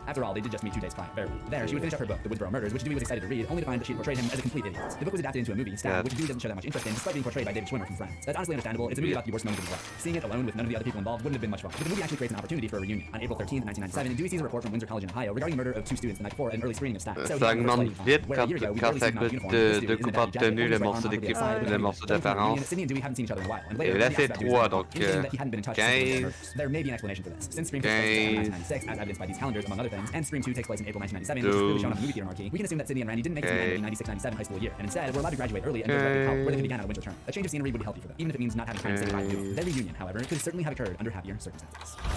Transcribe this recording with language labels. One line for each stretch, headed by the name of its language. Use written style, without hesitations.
English: After all, they did just meet 2 days prior. There, she would finish up her book, The Woodsboro Murders, which Dewey was excited to read, only to find that she had portrayed him as a complete idiot. The book was adapted into a movie, Stab, which Dewey doesn't show that much interest in, despite being portrayed by David Schwimmer from Friends. That's honestly understandable. It's a movie about the worst moment of his life. Seeing it alone with none of the other people involved wouldn't have been much fun. But the movie actually creates an opportunity for a reunion. On April 13th, 1997, Dewey sees a report from Windsor College in Ohio regarding the murder of 2 students the night before at an early screening of Stab. So
French: ça augmente vite quand ça coûte de coupes obtenues, le morceau d'équipe, le morceau d'apparence. Et là c'est 3, donc 15.
English: There may be an explanation for this. Since Scream takes place in 1996, as evidenced by these calendars, among other things, and Scream 2 takes place in April 1997, which is clearly shown on the movie theater marquee, we can assume that Sydney and Randy didn't make it to the end of the 96-97 high school year, and instead were allowed to graduate early and go directly to college, where they could begin on a winter term. A change of scenery would be healthy for them, even if it means not having time to say goodbye to Dewey. Their reunion, however, could certainly have occurred under happier circumstances.